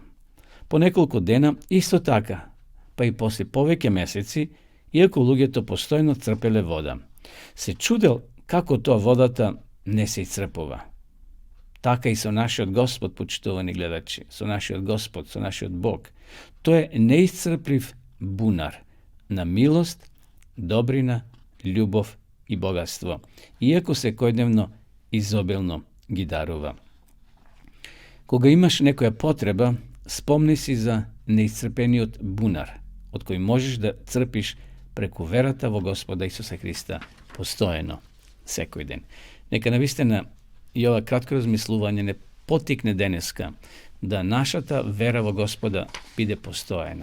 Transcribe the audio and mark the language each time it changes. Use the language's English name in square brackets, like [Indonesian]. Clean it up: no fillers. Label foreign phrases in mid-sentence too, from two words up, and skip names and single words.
[Macedonian] По неколку дена исто така, па и после повеќе месеци, иако луѓето постојно црпеле вода. Се чудел како тоа водата не се исцрпува. Така и со нашиот Господ, почитувани гледачи, со нашиот Господ, со нашиот Бог. Тој е неисцрплив бунар на милост, добрина, љубав и богатство, иако се којдневно изобилно ги дарува. Кога имаш некоја потреба, спомни си за неисцрпениот бунар, од кој можеш да црпиш преку верата во Господа Исуса Христа постојано, секој ден. Нека навистина и ова кратко размислување не потикне денеска да нашата вера во Господа биде постојана.